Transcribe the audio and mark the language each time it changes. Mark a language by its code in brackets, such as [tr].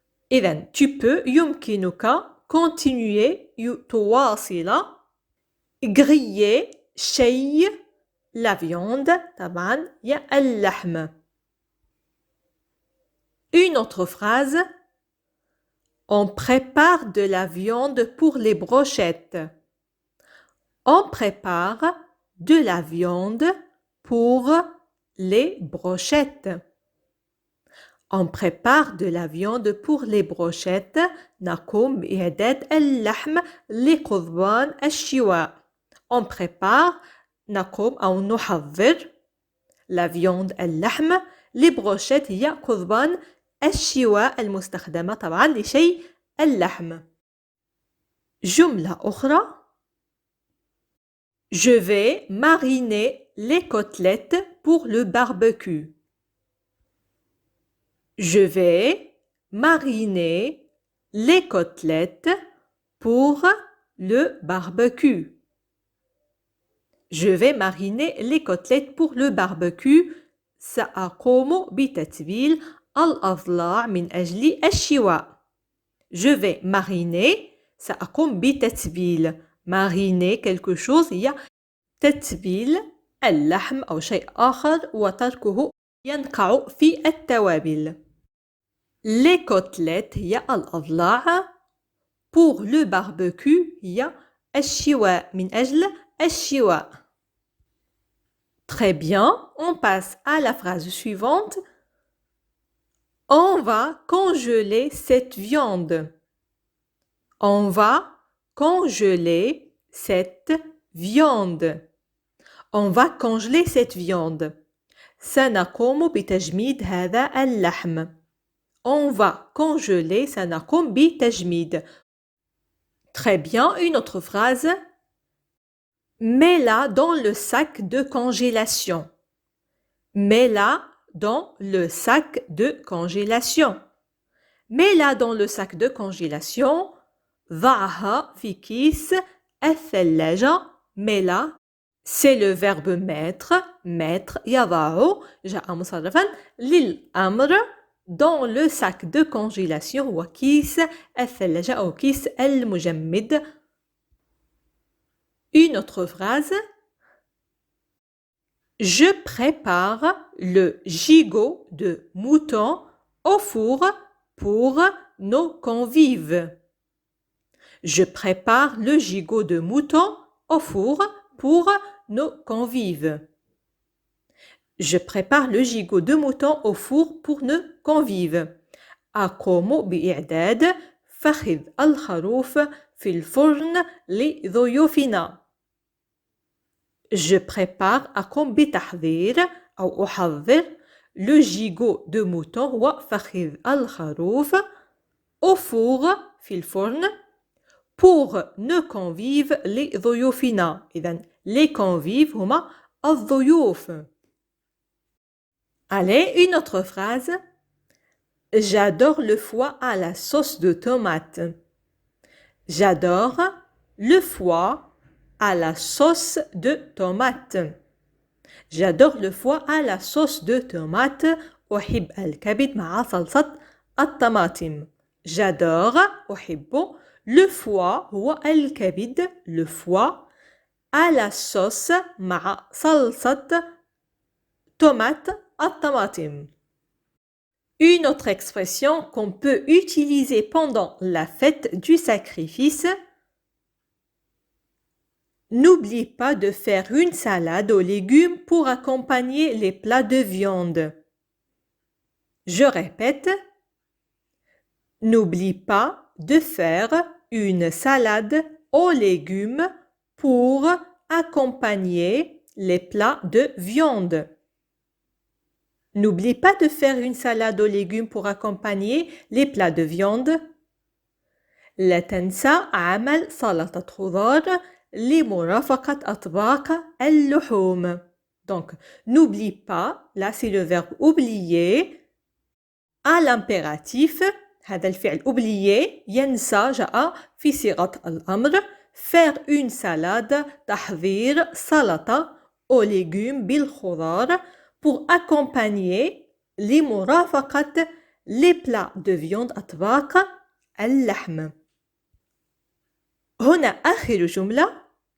[ar] إذن [fr] tu peux [ar] يمكنك [fr] continuer [ar] تواصل [fr] griller [ar] شي [fr] la viande [ar] طبعا هي اللحم. [fr] Une autre phrase. On prépare de la viande pour les brochettes. On prépare de la viande pour les brochettes. On prépare de la viande pour les brochettes. [ar] نقوم بإعداد اللحم لقضبان الشواء. [fr] On prépare [ar] نقوم أو نحضر [fr] la viande [ar] اللحم. [fr] les brochettes [ar] هي قضبان الشواء المستخدمة طبعا لشي اللحم. جملة أخرى [fr] Je vais mariner les côtelettes pour le barbecue. Je vais mariner les côtelettes pour le barbecue. Je vais mariner les côtelettes pour le barbecue. [ar] سأقوم بتتبيل الأضلاع من أجل الشواء. [fr] Je vais mariner. [ar] سأقوم بتتبيل. [fr] Mariner quelque chose [ar] هي تتبيل اللحم أو شيء آخر وتركه ينقع في التوابل. [fr] Les côtelettes [ar] هي الأضلاع. [fr] Pour le barbecue [ar] هي الشواء من أجل الشواء. [fr] Très bien, on passe à la phrase suivante. On va congeler cette viande. On va congeler cette viande. On va congeler cette viande. [ar] سنقوم بتجميد هذا اللحم. [fr] On va congeler [ar] سنقوم بتجميد. [fr] Très bien, une autre phrase. Mets-la dans le sac de congélation. Mets-la dans le sac de congélation. Mets-la dans le sac de congélation. [ar] ضعها في كيس الثلاجة. [fr] Mets-la. C'est le verbe mettre. Mettre [ar] يضع جاء مصرفا للأمر. [fr] Dans le sac de congélation [ar] هو كيس الثلاجة أو كيس المجمد. [fr] Une autre phrase. Je prépare le gigot de mouton au four pour nos convives. Je prépare le gigot de mouton au four pour nos convives. Je prépare le gigot de mouton au four pour nos convives. [ar] أقوم بإعداد فخذ الخروف في الفرن لضيوفنا. [fr] Je prépare [ar] أقوم بتحضير أو أحضر [fr] le gigot de mouton [ar] هو فخذ الخروف [fr] au four [ar] في الفرن [fr] pour nos convives [ar] لضيوفنا. إذن [fr] les convives [ar] هما الضيوف. [fr] Allez, une autre phrase. J'adore le foie à la sauce de tomate. J'adore le foie à la sauce de tomate. J'adore le foie à la sauce de tomate. [ar] أحب الكبد مع صلصة الطماطم. [fr] J'adore [ar] أحب [fr] le foie [ar] هو الكبد [fr] le foie à la sauce [ar] مع صلصة [fr] tomate [ar] الطماطم. [fr] Une autre expression qu'on peut utiliser pendant la fête du sacrifice. N'oublie pas de faire une salade aux légumes pour accompagner les plats de viande. Je répète. N'oublie pas de faire une salade aux légumes pour accompagner les plats de viande. N'oublie pas de faire une salade aux légumes pour accompagner les plats de viande. لا تنسى عمل سلطة خضار لمرافقة أطباق اللحوم. Donc, n'oublie pas, là c'est le verbe oublier. À l'impératif, [ar] هذا الفعل [fr] oublier [ar] ينسى جاء في صيغة الأمر. [fr] Faire une salade, [ar] تحضير سلطة [fr] aux légumes [ar] بالخضار [fr] pour accompagner [ar] لمرافقة [fr] les plats de viande [ar] أطباق اللحم. هنا آخر جملة.